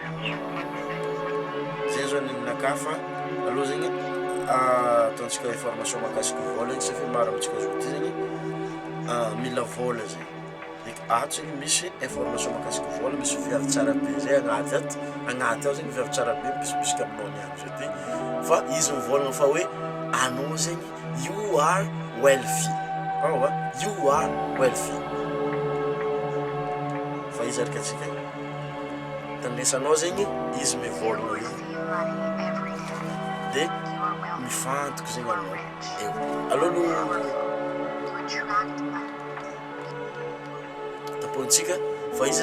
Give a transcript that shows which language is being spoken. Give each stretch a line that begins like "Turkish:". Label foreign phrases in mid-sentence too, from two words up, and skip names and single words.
Malagasy: Zay zao ninaka fa aloha zegny ataontsika information mahakasiky vola igny satria maro amintsika zao ty zegny mila vola zegny. Ato zegny misy information mahakasiky vola, misy viavy tsara be zay agnaty ao zegny viavy tsara be mipisipisika aminao niany zao ty. Fa izy mivolagna fa hoe anao zegny
English: you are wealthy. You are wealthy.
Malagasy: Fa izy arakatsika tandresanao zegny izy mivolagna izy de mifantoko zegny anao aloha tapontsika fa izy